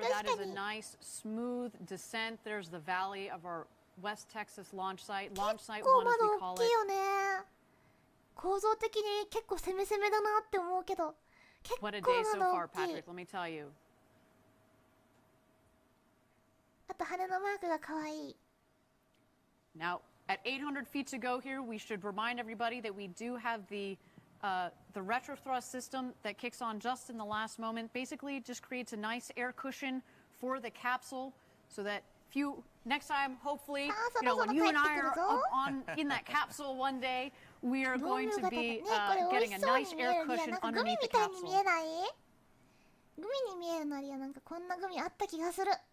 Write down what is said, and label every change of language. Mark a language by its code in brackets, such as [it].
[en] That is a nice smooth descent. There's the valley of our West Texas launch site. Launch site 1 as we call it. [ja] 構造的に結構攻め攻めだなって思うけど。 [en] What a day so far, Patrick. Let me tell you. [ja] あと羽のマークが可愛い。 [en] Now, at 800 feet to go here, we should remind everybody that we do have the retro thrust system that kicks on just in the last moment. Basically, it just creates a nice air cushion for the capsule so that if you next time, hopefully, you know, when you and I are in that capsule one day, we are going to be getting a nice air cushion underneath the capsule. [ja] グミに見えるのありや。なんかこんなグミあった気がする。